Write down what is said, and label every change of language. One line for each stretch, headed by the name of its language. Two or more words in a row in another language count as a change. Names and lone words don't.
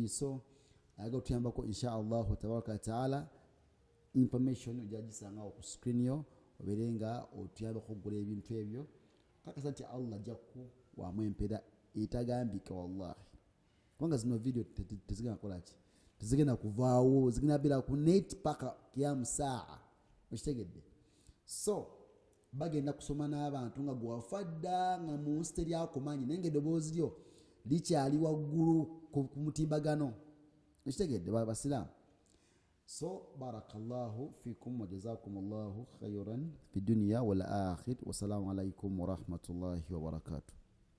Ganda: So aga otuyambako
Arabic: إن شاء الله تبارك وتعالى
Ganda: information ojagisangawo ku screen yo obeere nga otuyambako okugula ebintu ebyo kakasa nti Allah jakku wamu empeera etagambika wallahi kubanga zino video tezigenda kolaki tezigenda kuvaawo zigenda beera ku net paka kiyamu saa okitegedde. So bagenda kusoma n'abantu nga gwafadda nga mu nsi teryakumanyi naye ng'eddoboozi lyo likyali waggulu ku mutimbagano okitegedde basiraamu.
Arabic: So بارك الله فيكم وجزاكم الله خيرا في الدنيا والآخرة. والسلام عليكم ورحمة الله وبركاته.